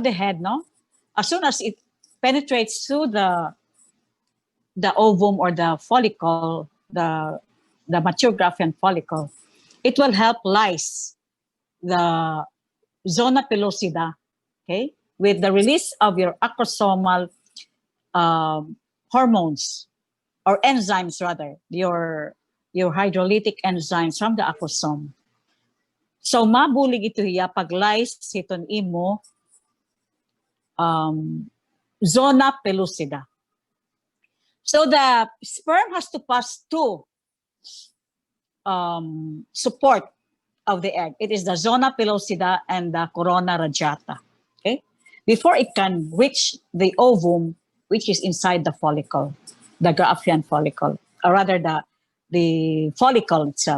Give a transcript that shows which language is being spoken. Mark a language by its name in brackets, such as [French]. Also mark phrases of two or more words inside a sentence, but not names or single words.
[English] the head, no, as soon as it penetrates through the ovum or the follicle, the mature Graafian follicle, it will help lyse the zona pellucida, okay, with the release of your acrosomal hormones or enzymes rather, your hydrolytic enzymes from the acrosome. [Waray] So mabulig ito hiya pag lyse siton imo [English] zona pellucida. So the sperm has to pass two support of the egg. It is the zona pellucida and the corona radiata. Okay, before it can reach the ovum, which is inside the follicle, the Graafian follicle, or rather the follicle itself.